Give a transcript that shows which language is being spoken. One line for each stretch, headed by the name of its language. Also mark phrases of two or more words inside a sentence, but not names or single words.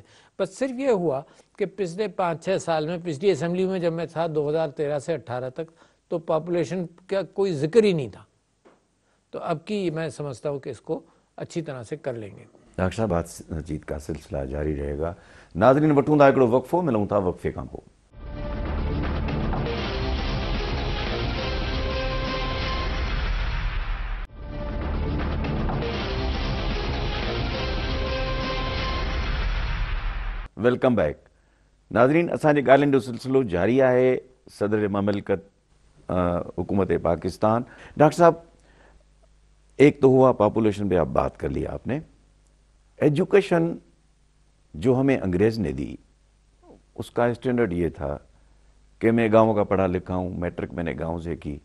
Urdu: بس صرف یہ ہوا کہ پچھلے 5-6 سال میں، پچھلی اسمبلی میں جب میں تھا 2013 سے 18 تک، تو پاپولیشن کا کوئی ذکر ہی نہیں تھا. تو اب کی میں سمجھتا ہوں کہ اس کو اچھی طرح سے کر لیں گے. ڈاکٹر صاحب بات چیت کا سلسلہ جاری رہے گا.
Sindhi: ناظرین وٹوں دا ہکڑو وقفو، ملوں था वक़्फ़े खां पोइ.
English: welcome back.
Sindhi: नाज़रीन असांजे ॻाल्हियुनि जो सिलसिलो जारी आहे.
Urdu: صدر مملکت حکومت پاکستان. ڈاکٹر صاحب، ایک تو ہوا پاپولیشن پے آپ بات کر لیا آپنے. ایجوکیشن جو ہمیں انگریز نے دی اس کا اسٹینڈرڈ یہ تھا کہ میں گاؤں کا پڑھا لکھا ہوں، میٹرک میں نے گاؤں سے کی.